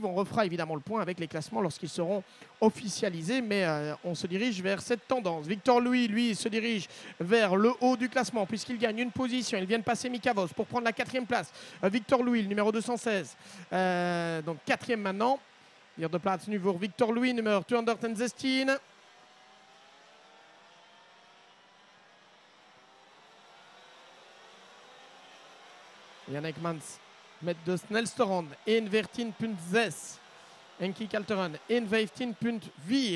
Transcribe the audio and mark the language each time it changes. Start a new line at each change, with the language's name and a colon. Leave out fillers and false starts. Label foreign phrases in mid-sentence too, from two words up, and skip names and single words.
French: On refera évidemment le point avec les classements lorsqu'ils seront officialisés, mais on se dirige vers cette tendance. Victor Louis, lui, se dirige vers le haut du classement puisqu'il gagne une position. Il vient de passer Mika Vos pour prendre la 4e place. Victor Louis, le numéro 216, donc 4e maintenant.
Dutch: Vierde plaats nu voor Victor Louis, nummer 216. Jan Ekmans met de snelste ronde 1:14.6. Enki Kalteren 1:15.4.